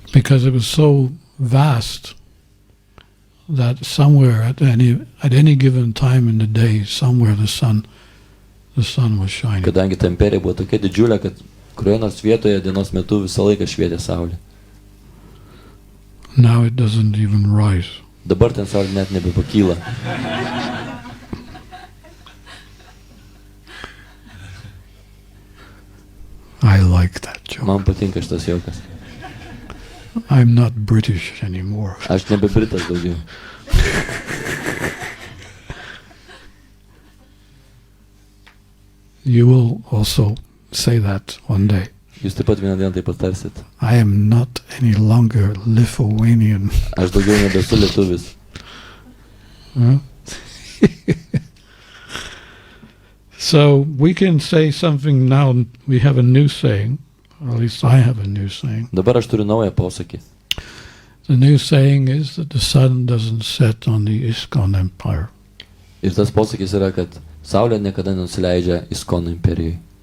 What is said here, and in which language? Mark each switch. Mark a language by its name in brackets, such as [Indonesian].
[English] Because it was so vast that somewhere at any given time in the day, somewhere the sun was shining. [Lithuanian] Kadangi ta imperija buvo tokia didžiulė, kad kurioje nors vietoje dienos metu visą laiką švietė saulė. [English] Now it doesn't even rise. [Lithuanian] Dabar ten saulė net nebepakyla. [English] I like that joke. [Lithuanian] Man patinka šitas juokas. [English] I'm not British anymore. [Lithuanian] Aš nebe Britas daugiau. [English] You will also say that one day. [Lithuanian] Jūs taip pat vieną dieną taip patarsit. [English] I am not any longer Lithuanian. [Lithuanian] Aš daugiau nebesu lietuvis. [English] So we can say something now. We have a new saying, or at least I have a new saying. [Lithuanian] Dabar aš turiu naują posakį. [English] The new saying is that the sun doesn't set on the ISKCON empire. [Lithuanian] Ir tas posakis yra, kad saulė niekada nenusileidžia ISKCON imperijai.